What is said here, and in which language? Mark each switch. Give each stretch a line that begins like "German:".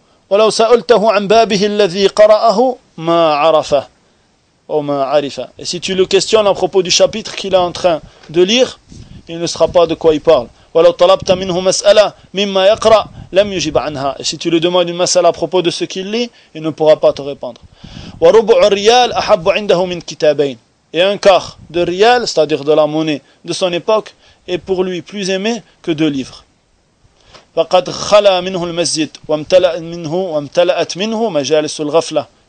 Arabic: ولو سألته عن بابه الذي قرأه ما عرفه أو ما عرفه.
French: Et si tu le questionnes à propos du chapitre qu'il est en train de lire, il ne sera pas de quoi il parle.
Arabic: ولو طلبت منه مسألة مما يقرأ لم يجب عنها.
French: Et si tu lui demandes une masala à propos de ce qu'il lit, il ne pourra pas te répondre.
Arabic: وربع الريال أحب عنده من كتابين.
French: Et un quart de rial, c'est-à-dire de la monnaie de son époque, est pour lui plus aimé que deux livres.
Arabic: فَقَدْ خَلَى مِنْهُ الْمَسْجِدُ وَامْتَلَأَتْ مِنْهُ مَجَالِسُ الْغَفْلَةِ.